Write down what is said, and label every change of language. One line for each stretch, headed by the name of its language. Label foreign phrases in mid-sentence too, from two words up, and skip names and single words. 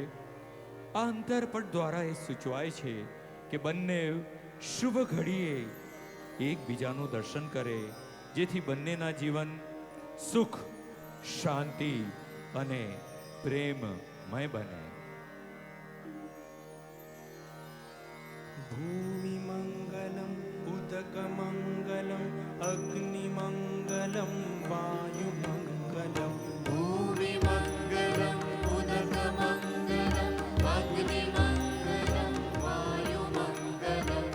Gujarati: આ અંતરપટ દ્વારા એ સૂચવાય છે કે બંને શુભ ઘડીએ એકબીજાનું દર્શન કરે, જેથી બંનેના જીવન સુખ, શાંતિ અને પ્રેમમય બને.
Sanskrit: भूमिमङ्गलम् उदकमङ्गलम् अग्निमङ्गलं वायुमङ्गलम् भूमिमङ्गलम् उदकमङ्गलम् अग्निमङ्गलं वायुमङ्गलम्.